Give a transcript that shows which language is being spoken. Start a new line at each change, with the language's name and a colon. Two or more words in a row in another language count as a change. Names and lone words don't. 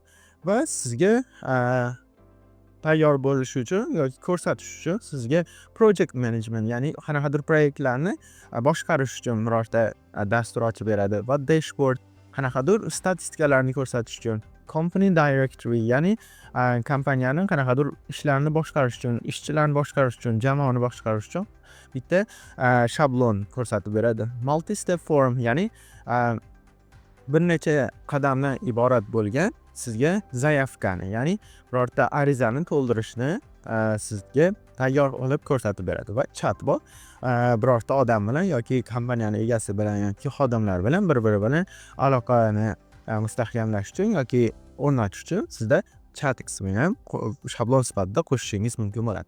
Uzbek: Va sizga tayyor bo'lishi uchun yoki ko'rsatish uchun sizga
English: project management,
Uzbek: ya'ni qanaqadir proyektlarni boshqarish uchun birorta dastur ochib beradi va dashboard, qanaqadir statistikalarni ko'rsatish uchun,
English: company directory,
Uzbek: ya'ni kompaniyaning qanaqadir ishlarini boshqarish uchun, ishchilarni boshqarish uchun, jamoani boshqarish uchun bitta shablon ko'rsatib beradi.
English: Multi step form,
Uzbek: ya'ni bir necha qadamdan iborat bo'lgan sizga zayafkani, ya'ni birorta arizani to'ldirishni sizga tayyor qilib ko'rsatib beradi. Va chatbot birorta odam bilan yoki kompaniyani egasi bilan yoki xodimlar bilan bir-biri bilan aloqani mustahkamlash uchun yoki o'rnatish uchun sizda chat qismini ham shablon sifatida qo'shishingiz mumkin bo'ladi.